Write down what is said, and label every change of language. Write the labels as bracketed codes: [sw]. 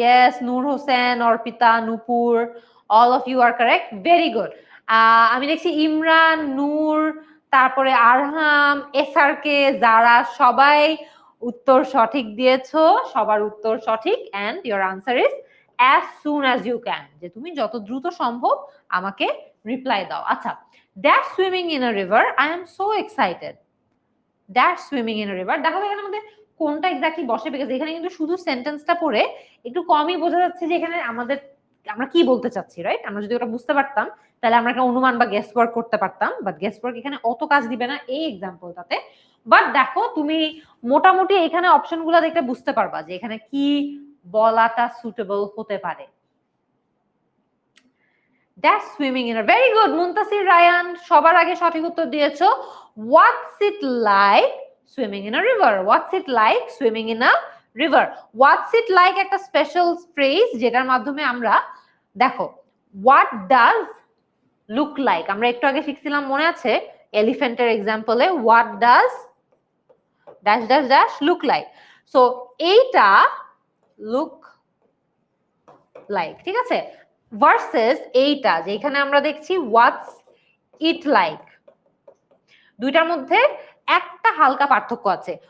[en] Yes, Noor Hossain, Orpita, Nupur, all of you are correct. Very good. [bn] আমি দেখছি ইমরান, নূর, তারপরে আরহাম, SRK, যারা সবাই উত্তর সঠিক দিয়েছো, সবার উত্তর সঠিক, [en] and your answer is as soon as you can, [bn] যে তুমি যত দ্রুত সম্ভব আমাকে রিপ্লাই দাও। আচ্ছা, [en] dash swimming in a river, I am so excited. dash swimming in a river, [bn] দেখো এখানে আমাদের কোনটা এক্স্যাক্টলি বসে, বিকজ এখানে কিন্তু শুধু সেন্টেন্সটা পড়ে একটু কমই বোঝা যাচ্ছে যে এখানে আমরা কি বলতে চাচ্ছি, রাইট? আমরা যদি ওটা বুঝতে পারতাম তাহলে আমরা একটা অনুমান বা গেস ওয়ার্ক করতে পারতাম, বাট গেস ওয়ার্ক এখানে অত কাজ দিবে না এই এক্সাম্পলটাতে। বাট দেখো তুমি মোটামুটি এখানে অপশনগুলো দেখলে বুঝতে পারবা যে এখানে কি বলাটা সুটেবল হতে পারে। [en] Dash swimming in a, very good [bn] Muntasir Ryan সবার আগে সঠিক উত্তর দিয়েছো। [en] What's it like swimming in a river? What's it like swimming in a river? [bn] What's it like একটা স্পেশাল ফ্রেজ যেটার মাধ্যমে আমরা, দেখো [en] what does look like, [bn] আমরা একটু আগে শিখছিলাম মনে আছে এলিফ্যান্টের এক্সাম্পলে, [en] what does dash dash dash look like, [bn] so এইটা look like, ঠিক আছে, ভার্সেস এইটা যেখানে আমরা দেখছি [en] what's it like, [bn] দুইটার মধ্যে একটা হালকা পার্থক্য আছে।